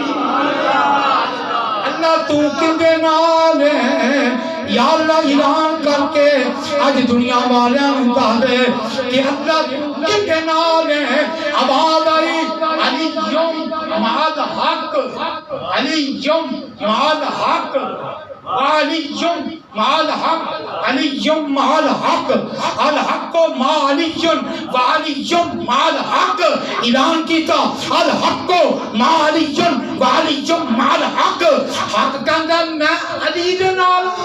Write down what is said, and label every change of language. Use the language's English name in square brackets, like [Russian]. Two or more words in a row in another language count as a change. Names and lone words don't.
[Punjabi] اعلان کر کر کے اج دنیا والیاں نوں دس دے کہ اللہ کدے نال ہے آواز آئی [Arabic] علی مع الحق علی مع الحق علی مع الحق علی مع الحق الحق مع علی وعلی مع الحق [Punjabi] اعلان کیتا [Arabic] الحق مع علی وعلی مع الحق [Punjabi] حق کہندا میں علی دے نال